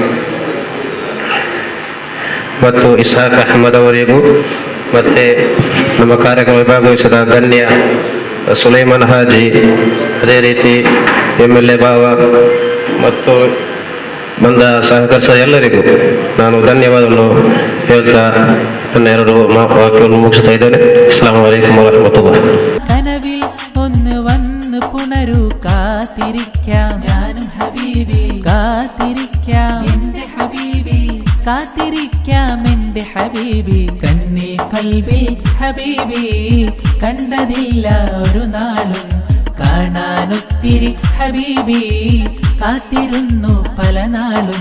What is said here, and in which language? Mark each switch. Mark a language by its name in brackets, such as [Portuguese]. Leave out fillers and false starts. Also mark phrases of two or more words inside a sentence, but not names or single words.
[Kannada] ಮತ್ತು ಇಸಾಕ್ ಅಹಮದ್ ಅವರಿಗೂ, ಮತ್ತೆ ನಮ್ಮ ಕಾರ್ಯಕ್ರಮ ಭಾಗವಹಿಸಿದ ಗಣ್ಯ ಸುಲೈಮಾನ್ ಹಾಜಿ, ಅದೇ ರೀತಿ MLA ಬಾವ ಮತ್ತು ಬಂದ ಸಹಕರಿಸಿದ ಎಲ್ಲರಿಗೂ ನಾನು ಧನ್ಯವಾದವನ್ನು ಹೇಳ್ತಾ ನನ್ನ 2 ವಾಕ್ಯವನ್ನು ಮುಗಿಸ್ತಾ ಇದ್ದೇನೆ. [Arabic] السلام عليكم ورحمة الله. [Malayalam] കനവിൽ ഒന്ന് വന്ന് പുണരു കാത്തിരിക്കാം ഞാനും ഹബീബി, കാത്തിരിക്കാം എന്റെ ഹബീബി, കാത്തിരിക്കാം എന്റെ ഹബീബി. കണ്ണിൽ കൽബിൽ ഹബീബി, കണ്ടതില്ല ഒരു നാളും, കാണാനൊത്തിരി ഹബീബി, കാത്തിരുന്നു പല നാളും.